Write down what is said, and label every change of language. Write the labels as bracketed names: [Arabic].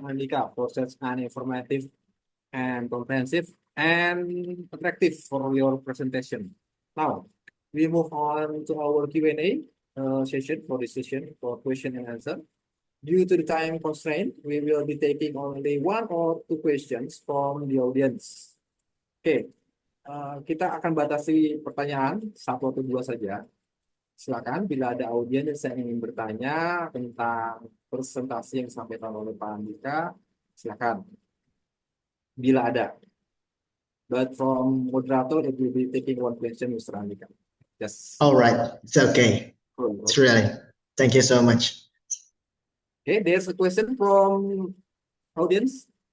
[English] Andika, for such an informative and comprehensive and attractive for your presentation. Now, we move on to our Q&A session for this session for question and answer. Due to the time constraint, we will be taking only one or two questions from the audience. [Indonesian] Oke, kita akan batasi pertanyaan satu atau dua saja. Silakan bila ada audiens yang ingin bertanya tentang presentasi yang disampaikan oleh Pak Andika, silakan. Bila ada. [English] But from moderator, it will be taking one question, Mr. Andika. Yes. All right, it's okay. Cool. It's really. Thank you so much. Okay, there's a question from audience.